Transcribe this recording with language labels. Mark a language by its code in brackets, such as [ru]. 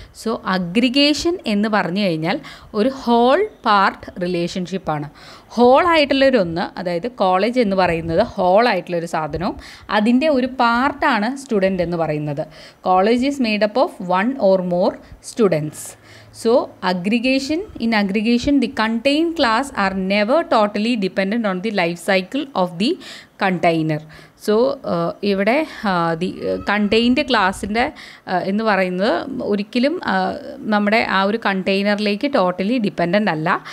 [ml] So aggregation എന്ന് പറഞ്ഞു കഴിഞ്ഞാൽ ഒരു ഹോൾ പാർട്ട് റിലേഷൻഷിപ്പാണ്. ഹോളായിട്ടുള്ളൊരൊന്ന്, അതായത് കോളേജ് എന്ന് പറയുന്നത് ഹോളായിട്ടുള്ളൊരു സാധനവും അതിൻ്റെ ഒരു പാർട്ടാണ് സ്റ്റുഡൻറ്റ് എന്ന് പറയുന്നത്. [en] College is made up of 1 or more students. So in aggregation the contained class are never totally dependent on the life cycle of the container. [ml] So ഇവിടെ ദി കണ്ടെയ്ൻഡ് ക്ലാസ്സിൻ്റെ എന്ന് പറയുന്നത് ഒരിക്കലും നമ്മുടെ ആ ഒരു കണ്ടെയ്നറിലേക്ക് ടോട്ടലി ഡിപ്പെൻഡൻ്റ് അല്ല.